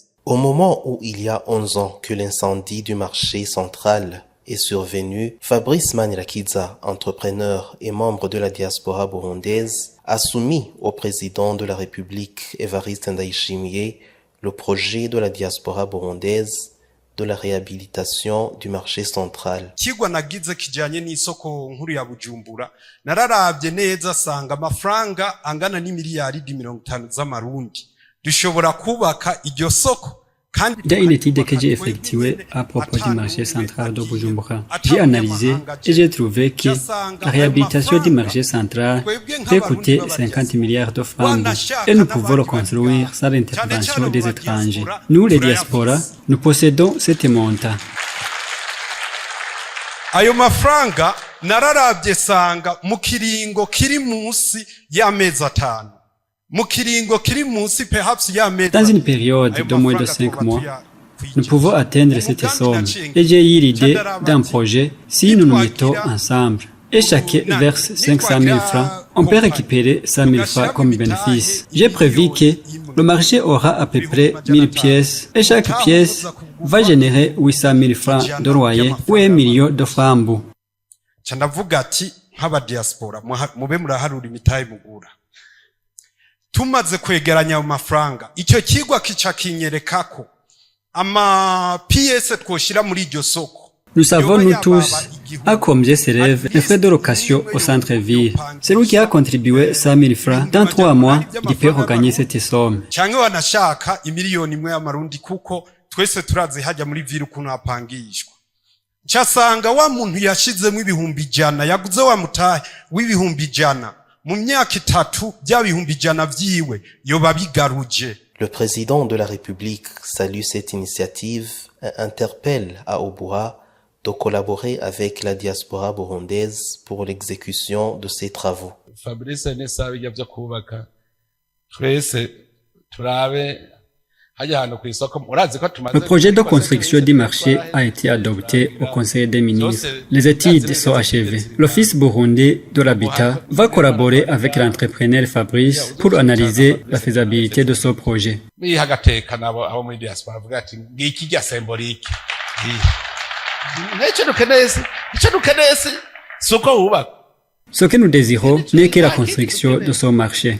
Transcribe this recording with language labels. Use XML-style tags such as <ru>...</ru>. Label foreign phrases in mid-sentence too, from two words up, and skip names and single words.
<fr>Au moment où il y a 11 ans que l'incendie du marché central est survenu, Fabrice Manirakiza, entrepreneur et membre de la diaspora burundaise, a soumis au président de la République, Evariste Ndayishimiye, le projet de la diaspora burundaise de la réhabilitation du marché central.</fr> <rn>Kigwa nagize kijanye n'isoko nkuru ya Bujumbura, nararavye neza sanga amafaranga angana n'imiliyaridi 50 z'amarundi. Dushobora kubaka iryo soko.</rn> <fr>Il y a une étude que j'ai effectuée à propos du marché central de Bujumbura. J'ai analysé et j'ai trouvé que la réhabilitation du marché central peut coûter 50 milliards de francs et nous pouvons le construire sans l'intervention des étrangers. Nous, les diasporas, nous possédons cette montant.</fr> <rn>Ayo mafaranga nararavye sanga mu kiringo kiri munsi y'amezi 5. mu kiringo kiri munsi perhaps y'amezi</rn> <fr>Dans une période de moins de 5 mois, nous pouvons atteindre cette somme. Et j'ai eu l'idée d'un projet si nous nous mettons ensemble. Et chacun verse 500 000 francs. On peut récupérer 100 000 francs comme bénéfice. J'ai prévu que le marché aura à peu près 1000 pièces et chaque pièce va générer 800 000 francs de loyer ou 1 million de francs.</fr> <rn>Chandavuga ati nk'abadiaspora mube muraharura imitahe mugura tumaze kwegeranya ayo mafaranga icyo kigwa kica kinyerekako ama PS twoshira muri iryo soko.</rn> <fr>Nous savons nous tous à combien s'élève les frais de location au centre-ville. Celui qui a contribué 100 000 francs dans 3 mois, il peut regagner cette somme.</fr> <rn>Canke wanashaka imiliyoni imwe y'amarundi kuko twese turazi hajya muri ville ukuntu hapangishwa. Chasanga wa muntu yashizemo ibihumbi ijana yaguze wa mutahe w'ibihumbi ijana mu myaka 3 bya bihumbi ijana vyiwe yoba bigaruje.</rn> <fr>Le président de la République salue cette initiative et interpelle à Obura de collaborer avec la diaspora burundaise pour l'exécution de ces travaux.</fr> <rn>Fabrice Nessa bijya kubaka twese turabe.</rn> <fr>Le projet de construction du marché a été adopté au Conseil des ministres. Les études sont achevées. L'Office burundais de l'habitat va collaborer avec l'entrepreneur Fabrice pour analyser la faisabilité de ce projet. Ce que nous désirons n'est que la construction de ce marché.</fr>